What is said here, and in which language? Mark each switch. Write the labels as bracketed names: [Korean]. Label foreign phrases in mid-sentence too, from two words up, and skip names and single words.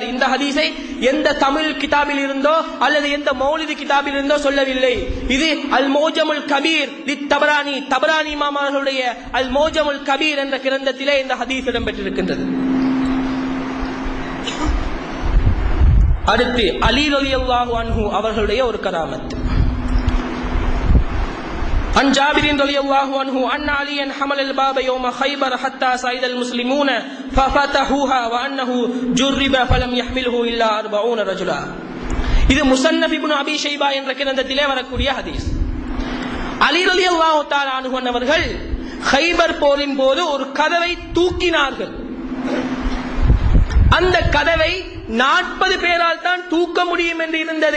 [Tamil] இந்த ஹதீஸை எந்த தமிழ் கிதாபில் இருந்தோ அல்லது எந்த மௌலிது கிதாபில் இருந்தோ சொல்லவில்லை. இது அல் மோஜமுல் கபீர் லித்தபரானி, தபரானி இமாம் அவர்களுடைய அல் மோஜமுல் கபீர் என்ற கிரந்தத்திலே இந்த ஹதீஸ் இடம்பெற்றிருக்கின்றது. அடுத்து அலி [Arabic] رضي الله عنه [Tamil] அவர்களுடைய ஒரு கராமத். [Arabic] عن جابر رضي الله عنه أن عليا حمل الباب يوم خيبر حتى صعد المسلمون ففتحوها وأنه جرب فلم يحمله إلا 40 رجلا. [Tamil] இது முஸன்னஃப் இப்னு அபீ ஷைபா என்ற கிரந்தத்திலே வரக்கூடிய ஹதீஸ். அலி [Arabic] رضي الله تعالى عنه [Tamil] அவர்கள் கைபர் போரின் போது ஒரு கதவை தூக்கினார்கள். அந்த கதவை 40 பேரால் தான் தூக்க முடியும் என்று இருந்தது.